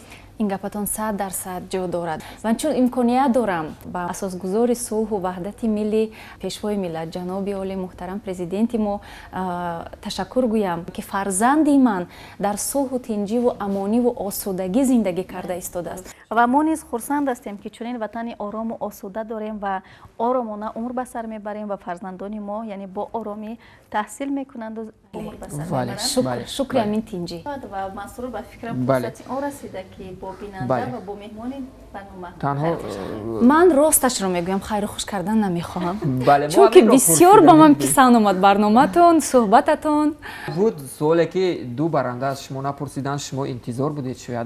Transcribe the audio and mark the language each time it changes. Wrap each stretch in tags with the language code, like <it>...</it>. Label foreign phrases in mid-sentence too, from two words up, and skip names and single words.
<tg>این گپتان 100% جا دارد من چون امکانیت دارم با اساسگذار صلح و وحدت ملی پیشوای ملت جناب عالی محترم پرزیدنت ما تشکر گویم که فرزندی من در صلح و تنجی و امانی و آسودگی زندگی کرده ایستاده است و ما نیز خرسند هستیم که چنین وطن آرام و آسوده داریم و آرامانه عمر به سر میبریم و فرزندان ما یعنی با آرامی تحصیل میکنند و عمر به سر میبرند шукри амин тинҷӣ. ва масрур ба фикрам фурсати он расида ки бо бинанда ва бо меҳмони барнома танҳо ман росташро мегӯям хайру хуш кардан намехоҳам. Бале, чунки бисёр ба ман писанд омад барноматон, суҳбататон. буд суоле ки ду баранда аз шумо напурсидан, шумо интизор будед шояд.</tg>